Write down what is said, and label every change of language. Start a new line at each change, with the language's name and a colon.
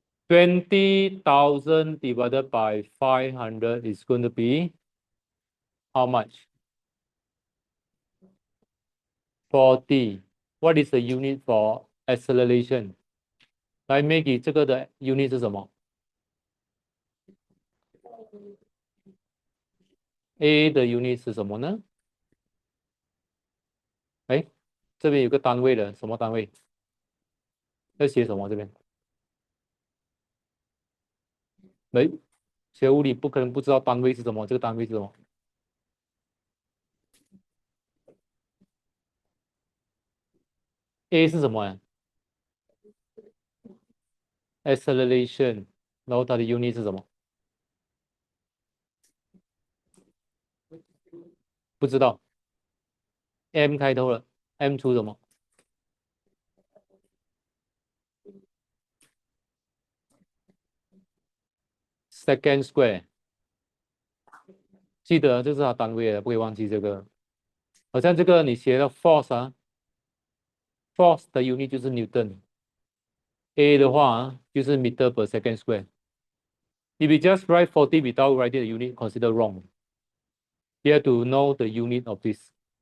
English: 20,000 divided by 500 is going to be how much? 40. What is the unit for acceleration?
Chinese: 来 Maggie 这个的 unit 是什么？ A 的 unit 是什么呢？哎，这边有个单位的，什么单位？要写什么这边？哎，学物理不可能不知道单位是什么，这个单位是什么？ A 是什么呀？acceleration， 然后它的 unit 是什么？不知道。 M 开头了 ，M 出什么？second square。记得这是它单位的，不可以忘记这个。好像这个你写的 force 啊，force 的 unit 就是 Newton。A 的话就是 meter per second square。
English: If you just write 40 without writing the unit, consider wrong. You have to know the unit of this.